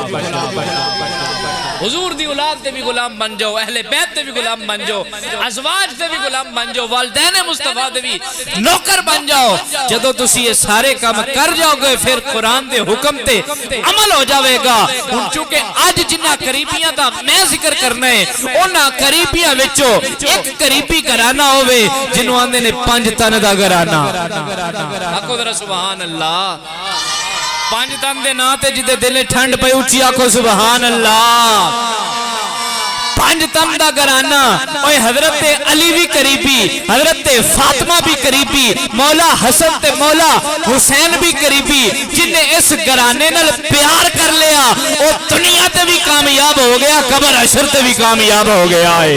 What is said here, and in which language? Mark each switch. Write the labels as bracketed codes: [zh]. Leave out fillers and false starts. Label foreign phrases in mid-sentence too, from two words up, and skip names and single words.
[pa] حضور دی اولاد دے بھی غلام بن جاؤ اہل بیت دے بھی غلام بن جاؤ ازواج دے بھی غلام بن جاؤ والدین مصطفیٰ دے بھی نوکر بن جاؤ جدو تسی یہ سارے کام کر جاؤ گے پھر قرآن دے حکم تے عمل ہو جاوے گا چونکہ آج جنہ قریبیاں دا میں ذکر کرنا ہے انہاں قریبیاں وچو ایک قریبی گھرانہ ہوئے جنہوں آندے نے 5 تن دا گھرانہ آکو ذرا [ar] سبحان اللہ [pa] 5 تن دے ناتے جدے دلے ٹھنڈ پہ اچھی آکھو [ar] سبحان اللہ [pa] 5 تن دا گھرانہ اوہ حضرت علی بھی قریبی حضرت فاطمہ بھی قریبی مولا حسن تے مولا حسین بھی قریبی جن نے اس گھرانے نال پیار کر لیا وہ دنیا تے بھی کامیاب ہو گیا قبر حشر تے بھی کامیاب ہو گیا